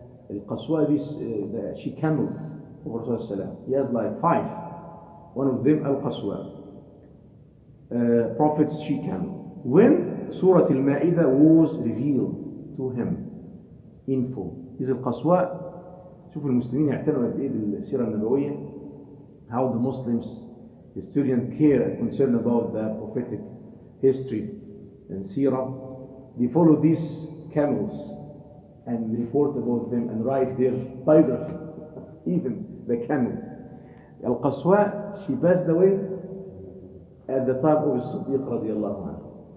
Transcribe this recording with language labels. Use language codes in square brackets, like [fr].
[en] Al-Qaswa is the she camel of Rasulullah. He has like 5. One of them Al-Qaswa. Prophet's she camel. When Surah Al-Ma'idah was revealed to him in full. Is Al-Qaswa. [ar] شوفوا المسلمين يعتنوا قد ايه بالسيرة النبوية. [en] How the Muslims, historians care and concern about the prophetic history and seerah. They follow these camels and report about them and write their biography. Even the camel. Al-Qaswa, she passed away at the time of As-Siddiq radiyallahu anhu.